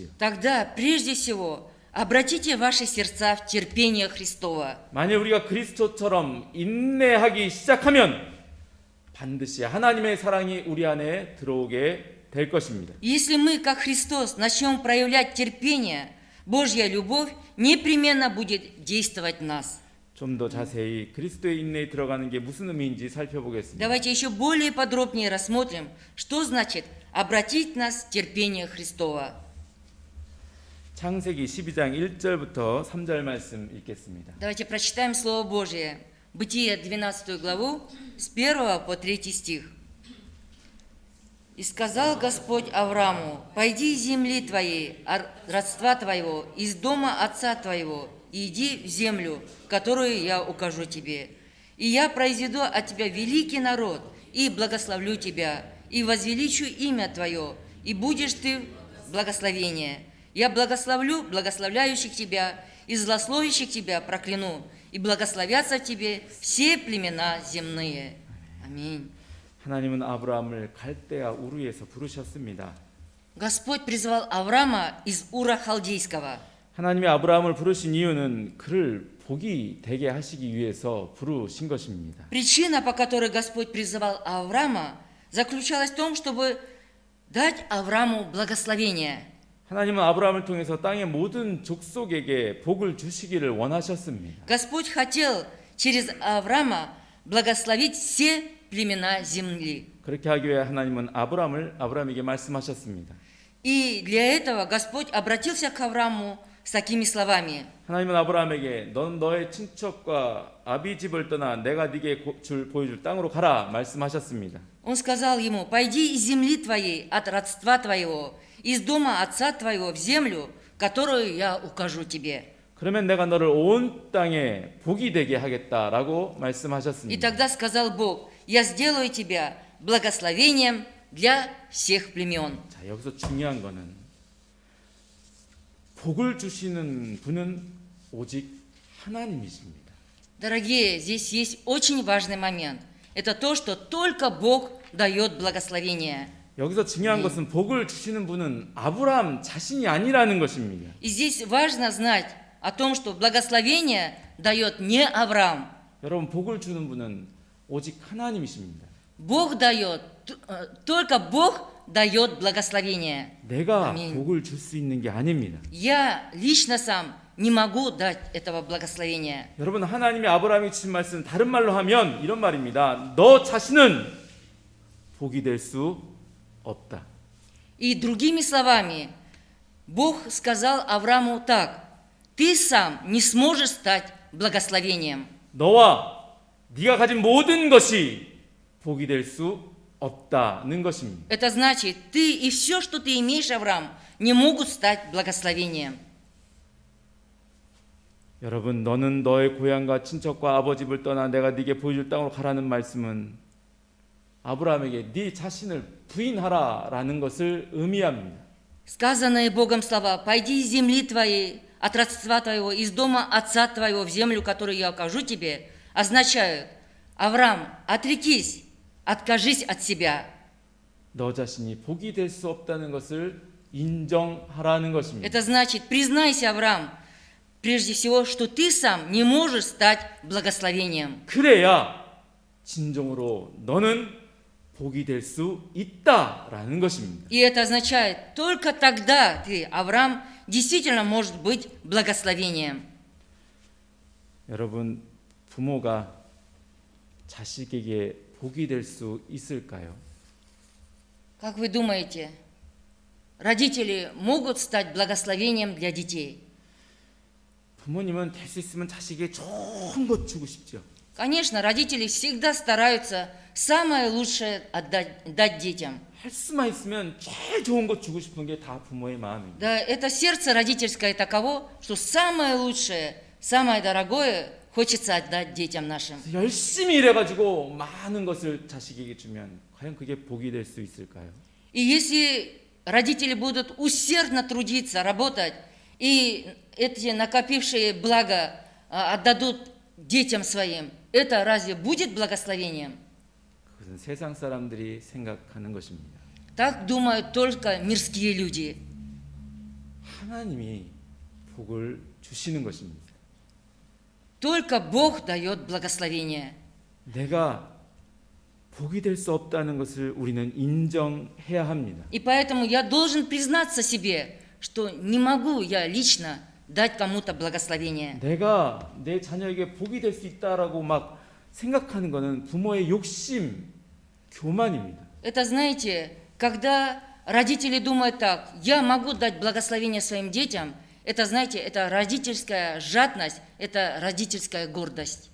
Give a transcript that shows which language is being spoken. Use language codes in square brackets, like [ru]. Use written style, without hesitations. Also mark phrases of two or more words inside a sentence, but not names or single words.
[ru] Тогда, прежде всего, обратите ваши сердца в терпение Христова. [ko] 만약 우리가 그리스도처럼 인내하기 시작하면 반드시 하나님의 사랑이 우리 안에 들어오게 될 것입니다. [ru] Если мы, как Христос, начнем проявлять терпение, Божья любовь непременно будет действовать в нас. [ko] 좀 더 자세히 그리스도의 인내에 들어가는 게 무슨 의미인지 살펴보겠습니다. [ru] Давайте еще более подробнее рассмотрим, что значит обратить нас в терпение Христова. [ko] 창세기 12장 1절부터 3절 말씀 읽겠습니다. [ru] Давайте прочитаем Слово Божие. Бытие 12 главу с 1 по 3 стих. «И сказал Господь Аврааму, пойди из земли твоей, от родства твоего, из дома отца твоего, и иди в землю, которую я укажу тебе. И я произведу от тебя великий народ, и благословлю тебя, и возвеличу имя твое, и будешь ты благословение. Я благословлю благословляющих тебя, и злословящих тебя прокляну, и благословятся в тебе все племена земные». Аминь. [ko] 하나님은 아브라함을 갈대아 우르에서 부르셨습니다. [ru] Господь призвал Авраама из Ура Халдейского. [ko] 하나님이 아브라함을 부르신 이유는 그를 복이 되게 하시기 위해서 부르신 것입니다. [ru] Причина, по которой Господь призывал Авраама, заключалась в том, чтобы дать Аврааму благословение. [ko] 하나님은 아브라함을 통해서 땅의 모든 족속에게 복을 주시기를 원하셨습니다. [ru] Господь хотел через Авраама благословить все племена земли. [ko] 그렇게 하기 위해 하나님은 아브라함에게 말씀하셨습니다. [ru] И для этого Господь обратился к Аврааму с такими словами. [ko] 하나님은 아브라함에게 넌 너의 친척과 아비 집을 떠나 내가 네게 보여줄 땅으로 가라 말씀하셨습니다. [ru] Он сказал ему: «Пойди из земли твоей, от родства твоего, из дома отца твоего в землю, которую я укажу тебе». [ko] 그러면 내가 너를 온 땅에 복이 되게 하겠다라고 [ru] И [ko] 말씀하셨습니다. [ru] тогда сказал Бог: «Я сделаю тебя благословением для всех племен». [ko] 자, 여기서 중요한 거는 복을 주시는 분은 오직 하나님이십니다. [ru] Дорогие, здесь есть очень важный момент. Это то, что только Бог дает благословение. [ko] 여기서 중요한 것은 복을 주시는 분은 아브라함 자신이 아니라는 것입니다. [ru] И здесь важно знать о том, что благословение дает не Авраам. [ko] 여러분, 복을 주는 분은 오직 하나님이십니다. [ru] Бог дает, только Бог дает благословение. [ko] 내가 아멘. 복을 줄 수 있는 게 아닙니다. [ru] Я лично сам не могу дать этого благословения. [ko] 여러분, 하나님이 아브라함에게 주신 말씀 다른 말로 하면 이런 말입니다. 너 자신은 복이 될 수 없다. [ru] И другими словами, Бог сказал Аврааму так: «Ты сам не сможешь стать благословением». [ko] 너와 네가 가진 모든 것이 복이 될 수 없다는 것입니다. [ru] Это значит, ты и все, что ты имеешь, Авраам, не могут стать благословением. [ko] 여러분, 너는 너의 고향과 친척과 아버지 집을 떠나 내가 네게 보여줄 땅으로 가라는 말씀은 아브라함에게 네 자신을 부인하라라는 것을 의미합니다. [ru] Сказанные Богом слова: «Пойди из земли твоей, от родства твоего, из дома отца твоего в землю, которую я укажу тебе», означают: «Авраам, отрекись, откажись от себя». [ko] 너 자신이 복이 될 수 없다는 것을 인정하라는 것입니다. [ru] Это значит, признайся, Авраам, прежде всего, что ты сам не можешь стать благословением. [ko] 그래야 진정으로 너는 복이 될 수 있다라는 것입니다. [ru] И это означает, только тогда ты, Авраам, действительно может быть благословением. [ko] 여러분, 부모가 자식에게 복이 될 수 있을까요? [ru] Как вы думаете, родители могут стать благословением для детей? [ko] 부모님은 될 수 있으면 자식에게 좋은 것 주고 싶죠. [ru] Конечно, родители всегда стараются самое лучшее дать детям. [ko] 할 수만 있으면 제일 좋은 것 주고 싶은 게 다 부모의 마음입니다. [ru] Да, это сердце родительское таково, что самое лучшее, самое дорогое хочется отдать детям нашим. [ko] 열심히 일해가지고 많은 것을 자식에게 주면 과연 그게 복이 될 수 있을까요? [ru] И если родители будут усердно трудиться, работать, и эти накопившие блага отдадут детям своим, это разве будет благословением? [ko] 그것은 세상 사람들이 생각하는 것입니다. [ru] Так думают только мирские люди. [ko] 하나님이 복을 주시는 것입니다. [ru] Только Бог дает благословение. [ko] 내가 복이 될 수 없다는 것을 우리는 인정해야 합니다. [ru] И поэтому я должен признаться себе, что не могу я лично дать кому-то благословение. [ko] 내가 내 자녀에게 복이 될 수 있다라고 막 생각하는 것은 부모의 욕심, 교만입니다. [ru] Это, знаете, когда родители думают так, я могу дать благословение своим детям, это, знаете, это родительская жадность, это родительская гордость.